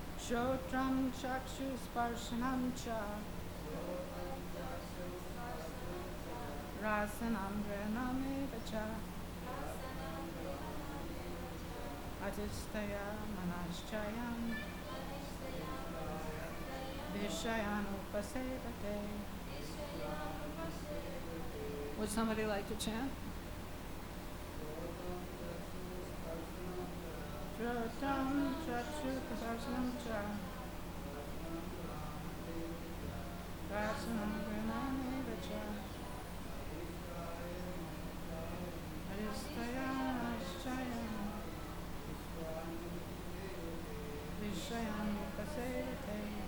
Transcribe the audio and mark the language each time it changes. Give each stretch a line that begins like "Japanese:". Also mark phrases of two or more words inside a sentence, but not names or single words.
Sanskrit: श्रोत्रं चक्षुःस्पर्शनं च रसनं घ्राणमेव च अधिष्ठाय मनश्चायं विषयानुपसेवते.
English: Would somebody like to chant?
Sanskrit: श्रोत्रं चक्षुःस्पर्शनं च रसनं घ्राणमेव च अधिष्ठाय मनश्चायं विषयानुपसेवते.